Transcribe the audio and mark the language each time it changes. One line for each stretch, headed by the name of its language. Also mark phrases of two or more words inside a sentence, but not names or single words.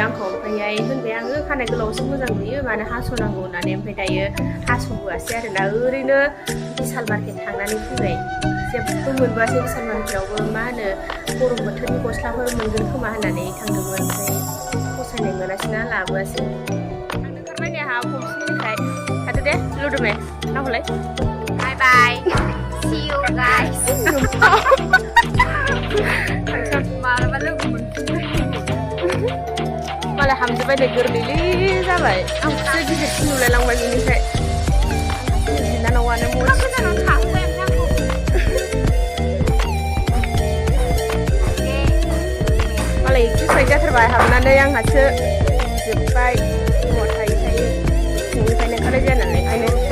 Bodo: आंखौ ओमफ्राय होनबाय आङो खानाय गोलावसो मोजां नुयो मानो हास'नांगौ होननानै ओमफ्राय दायो हास'बोआसै आरोना ओरैनो बिशाल मार्केट थांनानै फैबाय जेबो मोनबोआसै बिशाल मार्केटावबो मा होनो गरम बोथोरनि गस्लाफोर मोनगोन खोमा होननानै थांदोंमोन ओमफ्राय फसायनाय मोनासैना लाबोआसै आं ओंखारबाय नै आंहा गंसेनिफ्राय थादो दे लुदुमे नाहरलाय
English: bye bye see you guys
Bodo: मालाबा लोगो मोनफिनगोन मालाय हामजोबबाय नै गोरलैलै जाबाय आंखौसो गिदिरसिन नुलायलांबाय बिनिफ्राय बिनानावानो मस्ति मालाय एक्सारसाइज जाथारबाय हाबनानै आंहासो जोब्बाय न'आव थायै थायै न'निफ्रायनो ओंखारनाय जाया नालाय ओंखायनो